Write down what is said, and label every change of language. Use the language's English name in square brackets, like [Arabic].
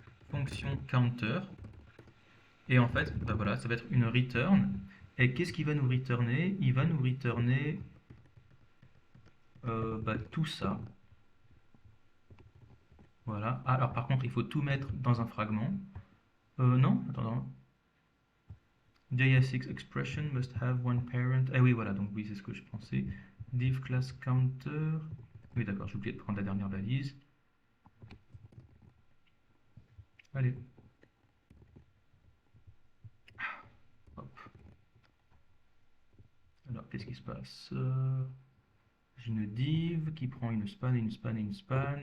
[French] Fonction counter. Et en fait, bah voilà, ça va être une return. Et qu'est-ce qu'il va nous returner? Il va nous returner bah, tout ça. Voilà. Ah, alors par contre, il faut tout mettre dans un fragment. Non, attends. [English] JSX expression must have one parent. [French] Ah oui, voilà, donc oui, c'est ce que je pensais. Div class counter. Oui, d'accord, j'ai oublié de prendre la dernière valise. Allez. Hop. Alors, qu'est-ce qui se passe? J'ai une div qui prend une span, une span et une span.